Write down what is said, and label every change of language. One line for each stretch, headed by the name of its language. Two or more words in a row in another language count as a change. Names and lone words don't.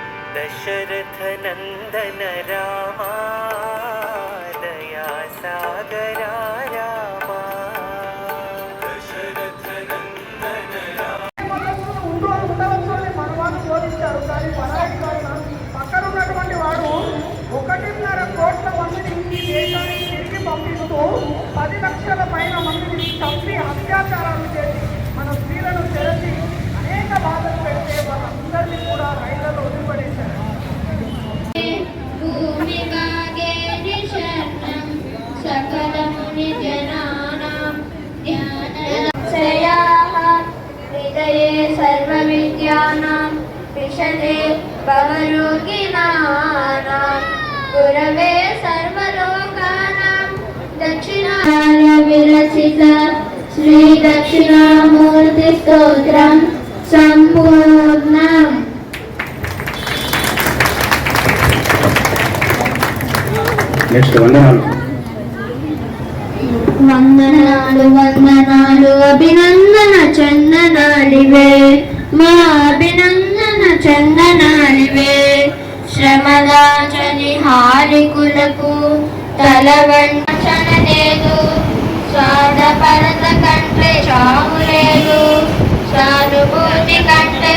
Sanskrit: दशरथ नंदन रामा दया सागरा रामा दशरथ नंदन रामा
Telugu: పక్కనున్నటువంటి వాడు 1.5 కోట్ల మందిని ఈ దేశానికి తిరిగి పంపిస్తూ 10 లక్షల పైన మందిని చంపి అత్యాచారాలు చేసి మన స్త్రీలను తెరచి అనేక బాధలు పెడితే వాళ్ళందరినీ కూడా రైళ్లలో వదిలిపడేశారు.
Sanskrit: सर्व विद्यानां विशते भवरोगिणानां गुरवे सर्वलोकानां दक्षिणाय विरचित श्री दक्षिणामूर्ति स्तोत्रं संपूर्णम्.
Telugu: నెక్స్ట్ వందనాలు వందనాలు వందనాలు అభినందన చందనాలివే మా అభినందన చందనాలివే శ్రమదాచని హారికులకు తలవంచన లేదు స్వాదపరత కంటే చావు లేదు సానుభూతి కంటే.